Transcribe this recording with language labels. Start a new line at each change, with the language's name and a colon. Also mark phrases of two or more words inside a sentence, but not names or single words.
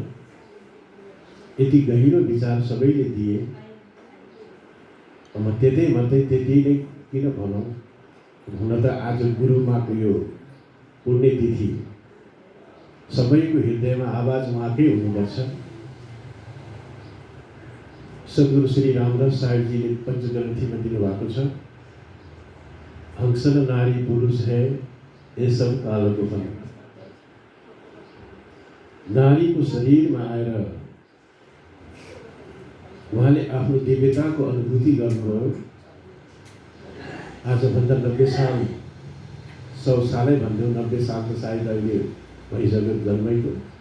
Nepali: यति गहिरो विचार सबैले दिए, म त्यतै मात्रै त्यति नै किन भनौँ, हुन त आज गुरुमाको यो पुण्यतिथि सबैको हृदयमा आवाज उहाँकै हुनुपर्छ। सद्गुरु श्री रामदास साहेबजीले पञ्चग्रन्थीमा दिनुभएको छ,
Hindi: हंस न नारी पुरुष है ये सब कालको फल।
Nepali: नारीको शरीरमा आएर उहाँले आफ्नो दिव्यताको अनुभूति गर्नुभयो। आजभन्दा 90 साल 100 सालै भन्थ्यौँ, 90 साल त सायद अहिले भइसक्यो जन्मैको।